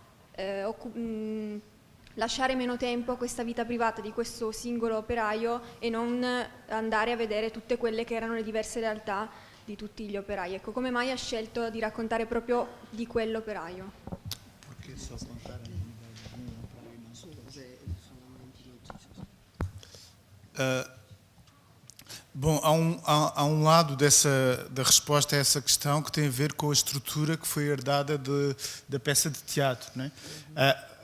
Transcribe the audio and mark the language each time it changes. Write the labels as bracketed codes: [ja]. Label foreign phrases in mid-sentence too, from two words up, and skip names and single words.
[it] lasciare meno tempo a questa vita privata di questo singolo operaio e non andare a vedere tutte quelle che erano le diverse realtà di tutti gli operai. Ecco, come mai ha scelto di raccontare proprio di quell'operaio? Perché so contare [pt] bom, há um lado da resposta a essa questão que tem a ver com a estrutura que foi herdada da peça de teatro, não é?